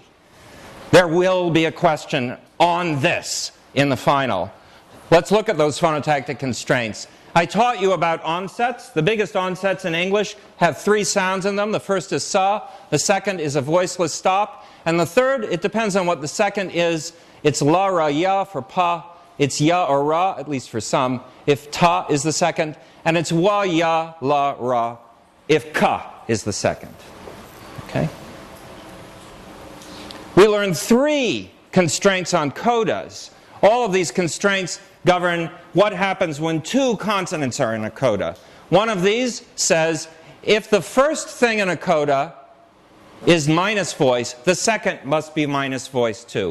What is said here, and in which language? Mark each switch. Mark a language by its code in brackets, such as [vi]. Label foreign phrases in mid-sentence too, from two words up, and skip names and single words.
[en] There will be a question on this in the final. Let's look at those phonotactic constraints. I taught you about onsets. The biggest onsets in English have 3 sounds in them. The first is sa, the second is a voiceless stop, and the third, it depends on what the second is. It's la, ra, ya for pa. It's ya or ra, at least for some, if ta is the second, and it's wa, ya, la, ra, if ka is the second. Okay? We learned 3 constraints on codas. All of these constraints govern what happens when 2 consonants are in a coda. One of these says, if the first thing in a coda is minus voice, the second must be minus voice too.